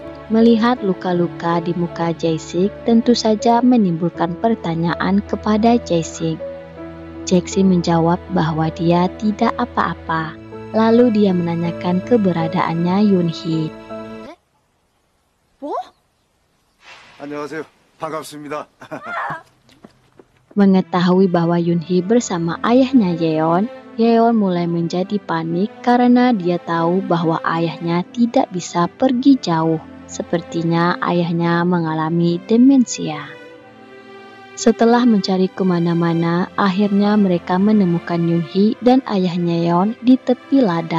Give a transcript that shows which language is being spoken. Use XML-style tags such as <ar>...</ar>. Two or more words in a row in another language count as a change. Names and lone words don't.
<id>Melihat luka-luka di muka Jae-sik tentu saja menimbulkan pertanyaan kepada Jae-sik. Jae-sik menjawab bahwa dia tidak apa-apa. Lalu dia menanyakan keberadaannya Yoon-hee.</id> <ko>뭐? 안녕하세요. 반갑습니다.</ko> <id>Mengetahui bahwa Yoon-hee bersama ayahnya Yeon, Yeon mulai menjadi panik karena dia tahu bahwa ayahnya tidak bisa pergi jauh. Sepertinya ayahnya mengalami demensia. Setelah mencari kemana-mana, akhirnya mereka menemukan Yoon-hee dan ayahnya Yeon di tepi ladang.</id>